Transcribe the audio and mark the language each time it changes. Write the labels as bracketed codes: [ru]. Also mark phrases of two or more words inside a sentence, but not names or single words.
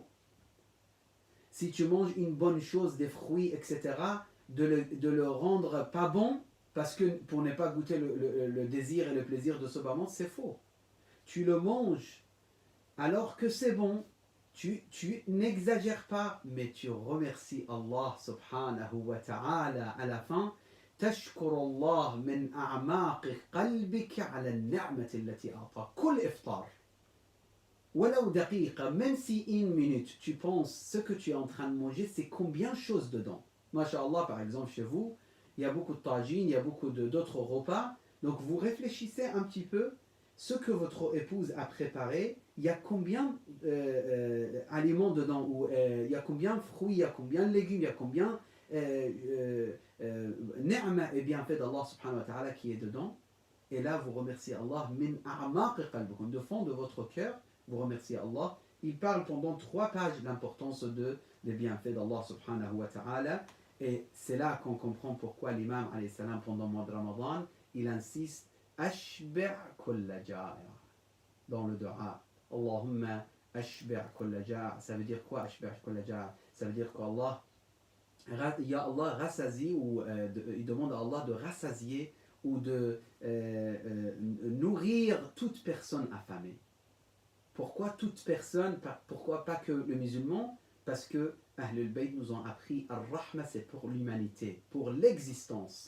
[fr] Si tu manges une bonne chose, des fruits, etc., de le rendre pas bon, parce que pour ne pas goûter le désir et le plaisir de ce bas monde, c'est faux. Tu le manges alors que c'est bon, tu n'exagères pas, mais tu remercies Allah [ar] سبحانه وتعالى [fr] à la fin. [ar] تشكر الله من أعماق قلبك على النعمة التي أعطاك كل إفطار ولو دقيقة, [fr] même si une minute tu penses ce que tu es en train de manger, c'est combien de choses dedans. Masha'Allah, par exemple chez vous, il y a beaucoup de tagine, il y a beaucoup d'autres repas, donc vous réfléchissez un petit peu ce que votre épouse a préparé, il y a combien d'aliments dedans, ou il y a combien de fruits, il y a combien de légumes, il y a combien ni'ma et bienfait d'Allah [ar] سبحانه وتعالى [fr] qui est dedans. Et là vous remerciez Allah [ar] من أعماق قلبكم, [fr] de fond de votre cœur, vous remerciez Allah. Il parle pendant 3 pages de l'importance des bienfaits d'Allah [ar] سبحانه وتعالى, [fr] et c'est là qu'on comprend pourquoi l'imam [ar] عليه السلام [fr] pendant le mois de Ramadan il insiste [ar] أشبع كل جائع [fr] dans le dua. [ar] اللهم أشبع كل جائع, [fr] ça veut dire quoi [ar] أشبع كل جائع? [fr] Ça veut dire qu'Allah, [ar] يا الله, [fr] rassasie, ou il demande à Allah de rassasier ou de nourrir toute personne affamée. Pourquoi toute personne? Pourquoi pas que le musulman? Parce que Ahlul Bayt nous ont appris Ar-Rahma, c'est pour l'humanité, pour l'existence.